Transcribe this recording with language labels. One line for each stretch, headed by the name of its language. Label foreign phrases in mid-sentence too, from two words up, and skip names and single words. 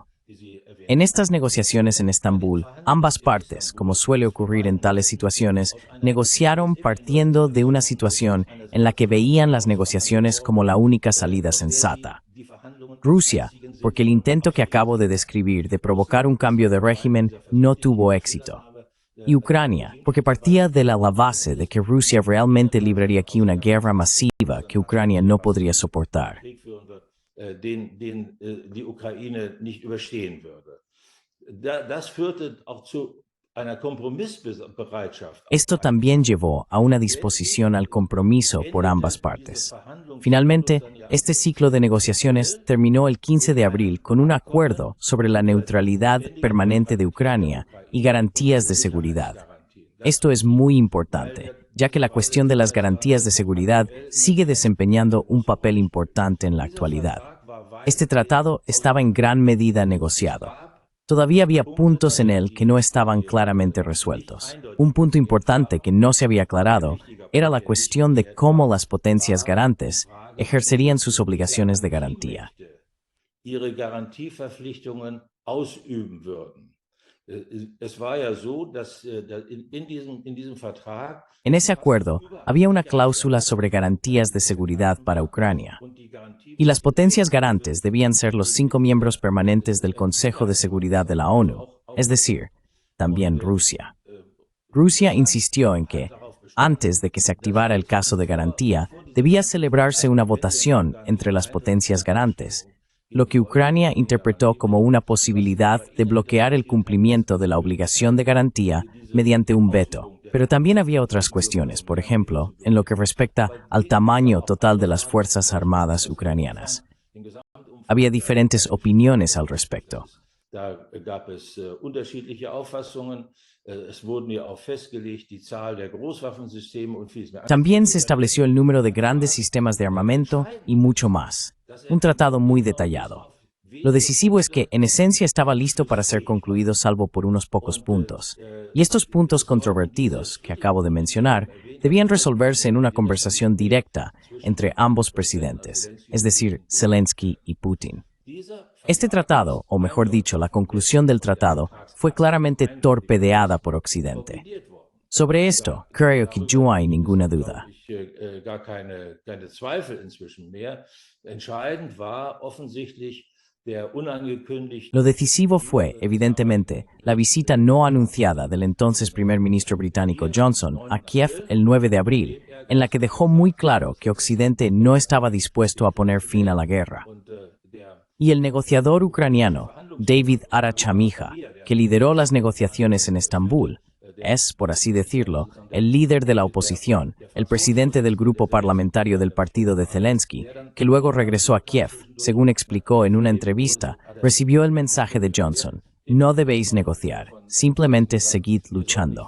Spanish: En estas negociaciones en Estambul, ambas partes, como suele ocurrir en tales situaciones, negociaron partiendo de una situación en la que veían las negociaciones como la única salida sensata. Rusia, porque el intento que acabo de describir de provocar un cambio de régimen no tuvo éxito. Y Ucrania, porque partía de la base de que Rusia realmente libraría aquí una guerra masiva que Ucrania no podría soportar.
German: Die Ukraine nicht überstehen würde. Das führte auch zu einer Kompromissbereitschaft.
Spanish: Esto también llevó a una disposición al compromiso por ambas partes. Finalmente, este ciclo de negociaciones terminó el 15 de abril con un acuerdo sobre la neutralidad permanente de Ucrania y garantías de seguridad. Esto es muy importante, ya que la cuestión de las garantías de seguridad sigue desempeñando un papel importante en la actualidad. Este tratado estaba en gran medida negociado. Todavía había puntos en él que no estaban claramente resueltos. Un punto importante que no se había aclarado era la cuestión de cómo las potencias garantes ejercerían sus obligaciones de garantía.
German: Ihre Garantieverpflichtungen ausüben würden. Es war ja so, dass in diesem Vertrag
Spanish: En ese acuerdo, había una cláusula sobre garantías de seguridad para Ucrania. Y las potencias garantes debían ser los 5 miembros permanentes del Consejo de Seguridad de la ONU, es decir, también Rusia. Rusia insistió en que, antes de que se activara el caso de garantía, debía celebrarse una votación entre las potencias garantes, lo que Ucrania interpretó como una posibilidad de bloquear el cumplimiento de la obligación de garantía mediante un veto. Pero también había otras cuestiones, por ejemplo, en lo que respecta al tamaño total de las Fuerzas Armadas ucranianas. Había diferentes opiniones al respecto.
German: Da gab es unterschiedliche Auffassungen. Es wurden ja auch festgelegt die Zahl der Großwaffensysteme und vieles mehr.
Spanish: También se estableció el número de grandes sistemas de armamento y mucho más. Un tratado muy detallado. Lo decisivo es que, en esencia, estaba listo para ser concluido salvo por unos pocos puntos. Y estos puntos controvertidos, que acabo de mencionar, debían resolverse en una conversación directa entre ambos presidentes, es decir, Zelensky y Putin. Este tratado, o mejor dicho, la conclusión del tratado, fue claramente torpedeada por Occidente. Sobre esto, creo que no hay ninguna duda.
German: Gar keine Zweifel inzwischen mehr. Entscheidend war offensichtlich der unangekündigte.
Spanish: Lo decisivo fue, evidentemente, la visita no anunciada del entonces primer ministro británico Johnson a Kiev el 9 de abril, en la que dejó muy claro que Occidente no estaba dispuesto a poner fin a la guerra. Y el negociador ucraniano, David Arachamija, que lideró las negociaciones en Estambul, es, por así decirlo, el líder de la oposición, el presidente del grupo parlamentario del partido de Zelensky, que luego regresó a Kiev, según explicó en una entrevista, recibió el mensaje de Johnson: no debéis negociar, simplemente seguid luchando.